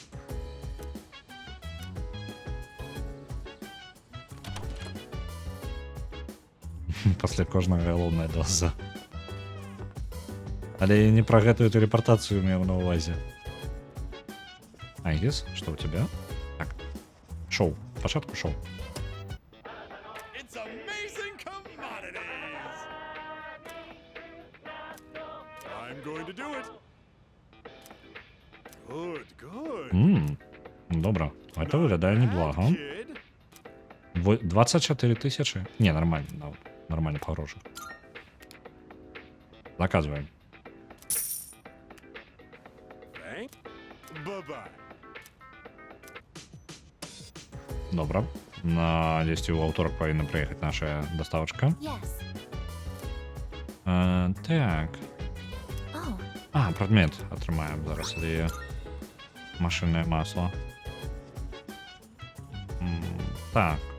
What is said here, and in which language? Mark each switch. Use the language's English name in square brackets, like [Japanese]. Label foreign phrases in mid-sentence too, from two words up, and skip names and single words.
[Belarusian] Пасля кожнага галоўная доза. Але не пра гэтую тэлепартацыю меў на ўвазе. Айгіс, што ў цябе? Так. Шоу. Пачатку шоу. [English] It's amazing commodities! I'm going to do it. Good, good. [Belarusian] Добра. Это выглядае неблага. [English] Kid. [Russian] 24 тысячи? Не, нормально. Нормально, хороший. Заказываем. [English] Thank. Bye-bye. [Belarusian] Добра. На 10 у аўторак павінна прыехаць наша доставочка. [English] Yes. [Belarusian] Так. [English] Oh, [Belarusian] Прадмет атрымаем зараз. Але машыннае масло. Так.